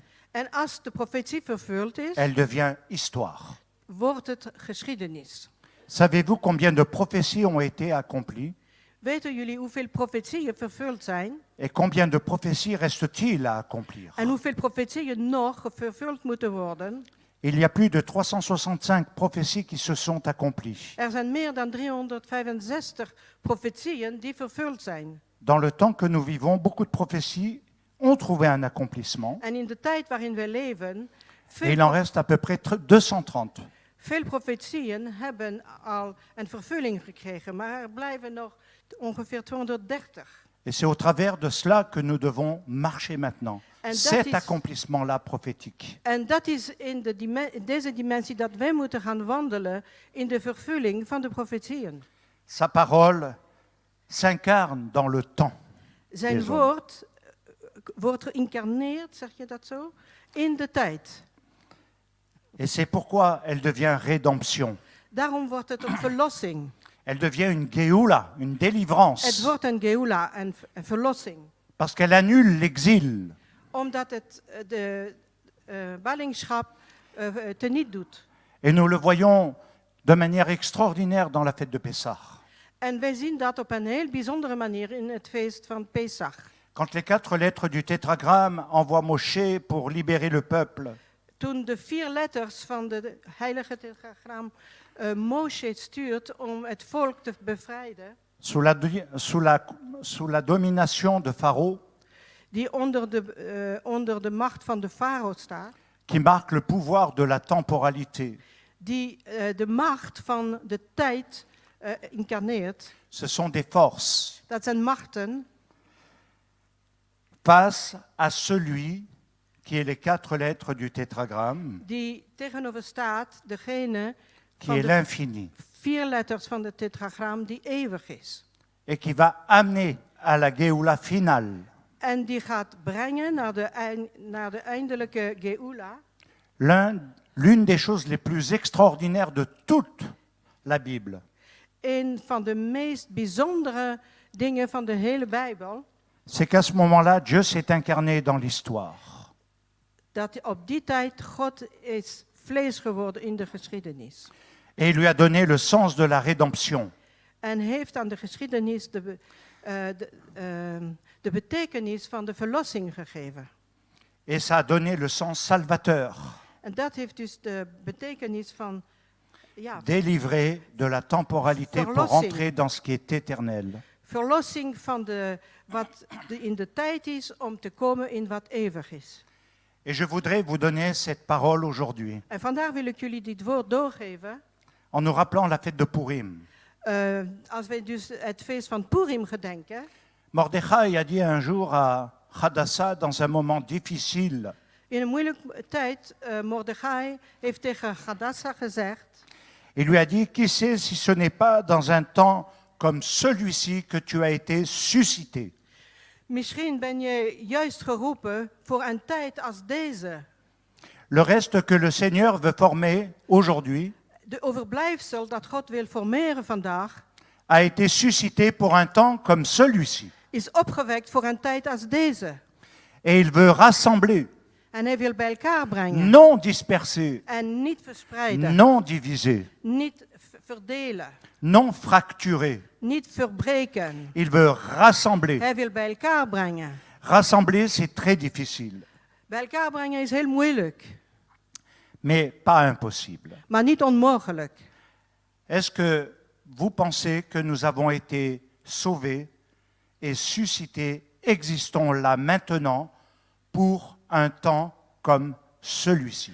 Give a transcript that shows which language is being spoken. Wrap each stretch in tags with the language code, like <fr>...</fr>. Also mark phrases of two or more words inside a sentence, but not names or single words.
<nl>En als de profetie vervuld is,</nl> <fr>elle devient histoire.</fr> <nl>wordt het geschiedenis.</nl> <fr>Savez-vous combien de prophéties ont été accomplies</fr> <nl>Weten jullie hoeveel profetieën vervuld zijn?</nl> <fr>et combien de prophéties reste-t-il à accomplir?</fr> <nl>En hoeveel profetieën nog vervuld moeten worden?</nl> <fr>Il y a plus de 365 prophéties qui se sont accomplies.</fr> <nl>Er zijn meer dan 365 profetieën die vervuld zijn.</nl> <fr>Dans le temps que nous vivons, beaucoup de prophéties ont trouvé un accomplissement.</fr> <nl>En in de tijd waarin we leven,</nl> <fr>Et il en reste à peu près 230.</fr> <nl>veel profetieën hebben al een vervulling gekregen, maar er blijven nog ongeveer 230.</nl> <fr>Et c'est au travers de cela que nous devons marcher maintenant.</fr> <nl>En dat</nl> <fr>Cet</fr> <nl>is-</nl> <fr>accomplissement-là prophétique.</fr> <nl>En dat is in deze dimensie dat wij moeten gaan wandelen in de vervulling van de profetieën.</nl> <fr>Sa parole s'incarne dans le temps.</fr> <nl>Zijn</nl> <fr>Des</fr> <nl>woord wordt geïncarneerd, zeg je dat zo, in de tijd.</nl> <fr>Et c'est pourquoi elle devient rédemption.</fr> <nl>Daarom wordt het een verlossing.</nl> <fr>Elle devient une geoula, une délivrance.</fr> <nl>Het wordt een geula, een verlossing.</nl> <fr>Parce qu'elle annule l'exil.</fr> <nl>Omdat het de ballingschap teniet doet.</nl> <fr>Et nous le voyons de manière extraordinaire dans la fête de Pessah.</fr> <nl>En wij zien dat op een heel bijzondere manier in het feest van Pesach.</nl> <fr>Quand les 4 lettres du tétragramme envoient Moshe pour libérer le peuple,</fr> <nl>Toen de 4 letters van de heilige tetragram Moshe stuurt om het volk te bevrijden,</nl> <fr>sous la domination de Pharaon,</fr> <nl>die onder de macht van de farao staat,</nl> <fr>qui marque le pouvoir de la temporalité.</fr> <nl>die de macht van de tijd incarneert.</nl> <fr>Ce sont des forces</fr> <nl>Dat zijn machten</nl> <fr>face à celui qui est les 4 lettres du tétragramme,</fr> <nl>die tegenover staat degene</nl> <fr>qui</fr> <nl>van</nl> <fr>est</fr> <nl>de</nl> <fr>l'infini,</fr> <nl>4 letters van de tetragram die eeuwig is.</nl> <fr>et qui va amener à la Géoula finale</fr> <nl>En die gaat brengen naar de eindelijke geula.</nl> <fr>l'une des choses les plus extraordinaires de toute la Bible.</fr> <nl>Een van de meest bijzondere dingen van de hele Bijbel.</nl> <fr>C'est qu'à ce moment-là, Dieu s'est incarné dans l'histoire.</fr> <nl>Dat op die tijd God is vlees geworden in de geschiedenis.</nl> <fr>Et il lui a donné le sens de la rédemption.</fr> <nl>En heeft aan de geschiedenis de betekenis van de verlossing gegeven.</nl> <fr>Et ça a donné le sens salvateur,</fr> <nl>En dat heeft dus de betekenis van</nl> <fr>délivré de la temporalité pour</fr> <nl>Verlossing.</nl> <fr>entrer dans ce qui est éternel.</fr> <nl>verlossing van wat in de tijd is om te komen in wat eeuwig is.</nl> <fr>Et je voudrais vous donner cette parole aujourd'hui,</fr> <nl>En vandaar wil ik jullie dit woord doorgeven.</nl> <fr>en nous rappelant la fête de Purim.</fr> <nl>Als wij dus het feest van Purim gedenken.</nl> <fr>Mordechai a dit un jour à Hadassah, dans un moment difficile,</fr> <nl>In een moeilijke tijd, Mordechai heeft tegen Hadassah gezegd.</nl> <fr>il lui a dit, qui sait si ce n'est pas dans un temps comme celui-ci que tu as été suscité.</fr> <nl>Misschien ben je juist geroepen voor een tijd als deze.</nl> <fr>Le reste que le Seigneur veut former aujourd'hui</fr> <nl>De overblijfsel dat God wil formeren vandaag</nl> <fr>a été suscité pour un temps comme celui-ci.</fr> <nl>is opgewekt voor een tijd als deze.</nl> <fr>Et il veut rassembler,</fr> <nl>En hij wil bij elkaar brengen.</nl> <fr>non disperser,</fr> <nl>En niet verspreiden.</nl> <fr>non diviser,</fr> <nl>Niet verdelen.</nl> <fr>non fracturer.</fr> <nl>Niet verbreken.</nl> <fr>Il veut rassembler.</fr> <nl>Hij wil bij elkaar brengen.</nl> <fr>Rassembler, c'est très difficile,</fr> <nl>Bij elkaar brengen is heel moeilijk.</nl> <fr>mais pas impossible.</fr> <nl>Maar niet onmogelijk.</nl> <fr>Est-ce que vous pensez que nous avons été sauvés et suscités, existons là maintenant pour un temps comme celui-ci?</fr>